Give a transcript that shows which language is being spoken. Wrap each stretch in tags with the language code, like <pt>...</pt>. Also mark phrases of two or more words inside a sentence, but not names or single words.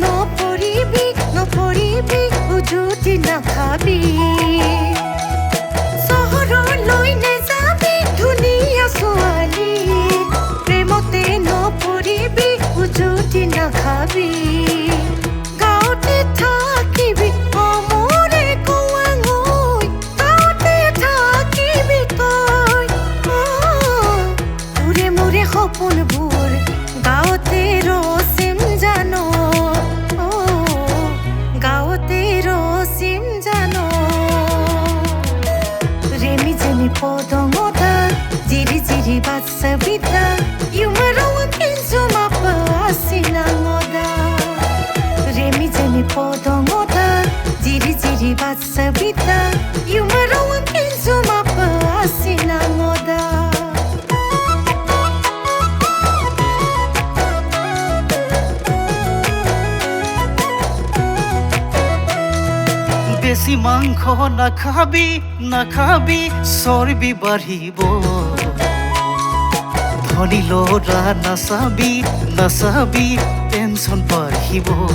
<as>নপৰিবি উজুতি নাখাবি চহৰলৈ নেযাবি ধুনীয়া ছোৱালী প্ৰেমতে নপৰিবি উজুতি নাখাবি গাঁৱতে থাকিবি অমৰে কৱাঙৈ গাঁৱতে থাকিবি তই মোৰে সপোনবোৰ গাঁৱতে ৰচিম জানো গাঁৱতে ৰচিম জানো</as> <mjw>ৰেমি জেমি podongoda, jiri jiri batsabida, yumarawang kinsumapa asinangoda. Remi jemi podongoda, jiri jiri batsabida, yumarawang kinsumapa asinangoda.</mjw> <as>বেশি মাংস নাখাবি চৰ্বি বাঢ়িব ধনী ল'ৰা নাচাবি টেনচন বাঢ়িব</as>